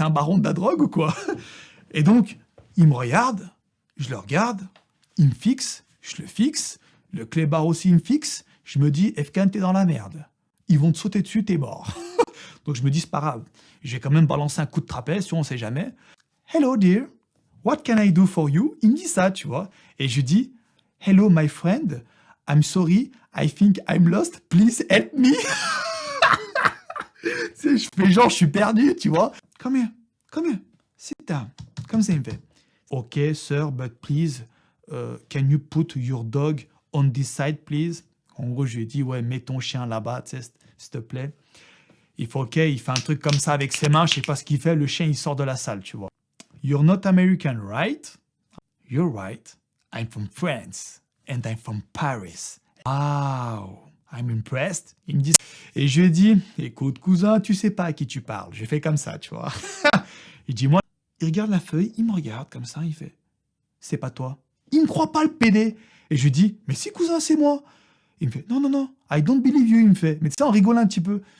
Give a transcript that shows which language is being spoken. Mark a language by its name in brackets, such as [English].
[French] C'est un baron de la drogue ou quoi? Et donc, il me regarde, je le regarde, il me fixe, je le fixe, le clébard aussi il me fixe, je me dis, Efkan, t'es dans la merde. Ils vont te sauter dessus, t'es mort. Donc je me dis, c'est pas grave. Je vais quand même balancer un coup de trapèze, si on sait jamais. [English] Hello dear, what can I do for you? [French] Il me dit ça, tu vois. Et je dis, [English] hello my friend, I'm sorry, I think I'm lost, please help me. [French] Je fais genre, je suis perdu, tu vois. [English] Come here, sit down. [French] Comme ça, il me fait. [English] Ok, sir, but please, can you put your dog on this side, please? [French] En gros, je lui ai dit, ouais, mets ton chien là-bas, s'il te plaît. Il fait ok, il fait un truc comme ça avec ses mains, je sais pas ce qu'il fait, le chien, il sort de la salle, tu vois. [English] You're not American, right? You're right. I'm from France, and I'm from Paris. Wow, I'm impressed. [French] Il me dit, et je lui ai dit, écoute, cousin, tu sais pas à qui tu parles. J'ai fait comme ça, tu vois. Il dit, moi, il regarde la feuille, il me regarde comme ça, il fait, c'est pas toi. Il me croit pas, le PD. Et je lui dis, mais si, cousin, c'est moi. Il me fait, non, non, non, [English] I don't believe you, [French] il me fait. Mais tu sais, on rigole un petit peu.